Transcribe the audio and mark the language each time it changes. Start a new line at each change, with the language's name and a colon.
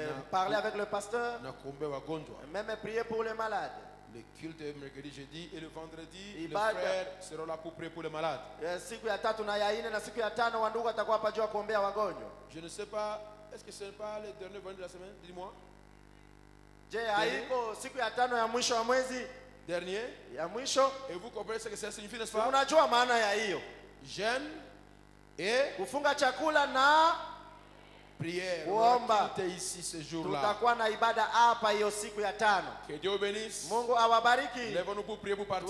French: Parler avec le pasteur,
Swahili: na kuombe wagonjwa,
French: même prier pour les malades. Le culte est mercredi, jeudi et le vendredi, les frères seront là pour prier pour les malades.
Swahili: Siku ya 3 na ya 4 na siku ya 5 wandugu atakuwa hapa juu kuombea wagonjwa.
French: Je ne sais pas, est-ce que ce n'est pas le dernier vendredi de la semaine? Dis-moi.
Swahili: Je haiko siku ya 5 ya mwisho wa mwezi?
French: Dernier.
Swahili: Ya mwisho.
French: Et vous comprenez ce que ça signifie, n'est-ce pas?
Swahili: Unajua maana ya hiyo?
French: Jeûne et
Swahili: kufunga chakula na
French: prière.
Swahili: Kuomba.
French: Ici ce jour-là.
Swahili: Tutakuwa na ibada hapa hiyo siku ya 5.
French: Que Dieu bénisse.
Swahili: Mungu awabariki.
French: Lève-nous pour prier pour partir.